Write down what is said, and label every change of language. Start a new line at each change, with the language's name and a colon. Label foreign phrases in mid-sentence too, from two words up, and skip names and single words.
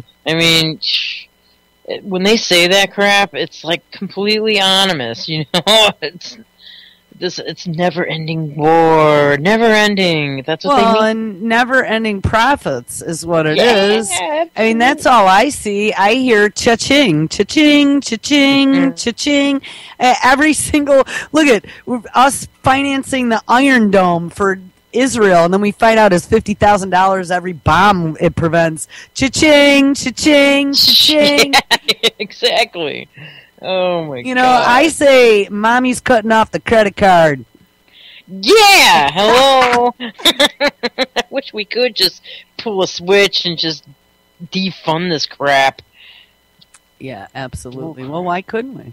English: I mean, when they say that crap, it's like completely anonymous, you know. It's never-ending war, never-ending. That's what they mean. And never-ending profits is what it is. Absolutely. I mean, that's all I see. I hear cha-ching, cha-ching, cha-ching, cha-ching. Every single look at us financing the Iron Dome for Israel, and then we find out it's $50,000 every bomb it prevents. Cha-ching, cha-ching, cha-ching. Yeah, exactly. Oh my God. You know, I say, Mommy's cutting off the credit card. Yeah, hello. I wish we could just pull a switch and just defund this crap. Yeah, absolutely. Well, why couldn't we?